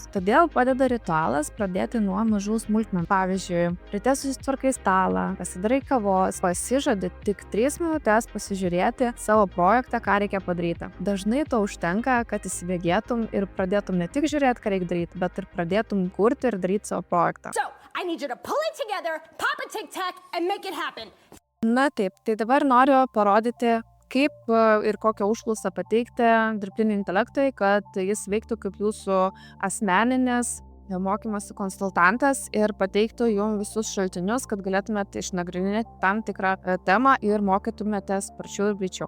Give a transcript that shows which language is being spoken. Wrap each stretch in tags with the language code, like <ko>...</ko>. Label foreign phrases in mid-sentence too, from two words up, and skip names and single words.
<lt>Todėl padeda ritualas pradėti nuo mažų smulkmenų. Pavyzdžiui, ryte susitvarkai stalą, pasidarai kavos, pasižadi tik 3 minutės pasižiūrėti savo projektą, ką reikia padaryti. Dažnai to užtenka, kad įsibėgėtum ir pradėtum ne tik žiūrėti, ką reikia daryti, bet ir pradėtum kurti ir daryti savo projektą.</lt> <en>I need you to pull it together, pop a tic-tac and make it happen.</en> <lt>Na taip, tai dabar noriu parodyti, kaip ir kokią užklausą pateikti dirbtiniui intelektui, kad jis veiktų kaip jūsų asmeninės mokymosi konsultantas ir pateiktų jums visus šaltinius, kad galėtumėte išnagrinėti tam tikrą temą ir mokytumėtės sparčiau ir greičiau.</lt>